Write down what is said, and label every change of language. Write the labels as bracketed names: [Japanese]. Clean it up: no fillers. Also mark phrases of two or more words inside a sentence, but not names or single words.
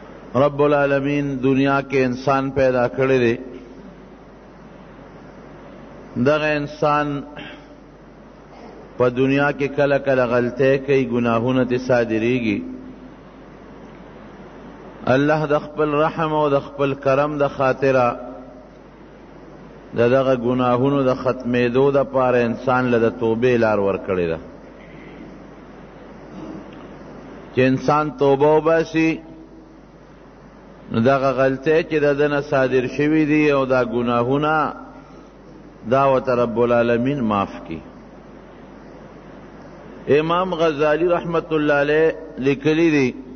[Arabic] رب العالمین [Pashto] دنیا کے انسان پیدا کرے دے دغه انسان په دنیا کې کله کله غلطۍ کوي گناهونه ته صادریږي الله د خپل رحم او د خپل کرم د خاطره دغه گناهونو د ختمېدو د پاره انسان له توبې لار ورکړې ده چې انسان توبه وباسي نو دغه غلطۍ چې د دنه صادر شوي دي او دا گناهونه دا ورته [Arabic] رب العالمین [Pashto] معاف کی امام غزالی [Arabic] رحمت الله علیه [Pashto] لیکلی دی